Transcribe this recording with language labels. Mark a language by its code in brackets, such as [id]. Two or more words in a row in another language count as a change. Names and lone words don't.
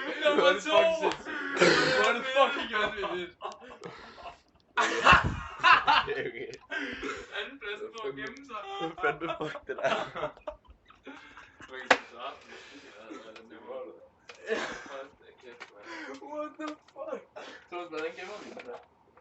[da] Hvor er det fucking sindssygt. Hvor er det fucking vanvittigt. Okay. Anden pladsen på at gemme sig. Hvad fanden fuck det der? Man kan sige, så har den der mål. Hold da kæft, mand. [en] What the fuck? [da] Thomas, hvordan gemmer vi den der?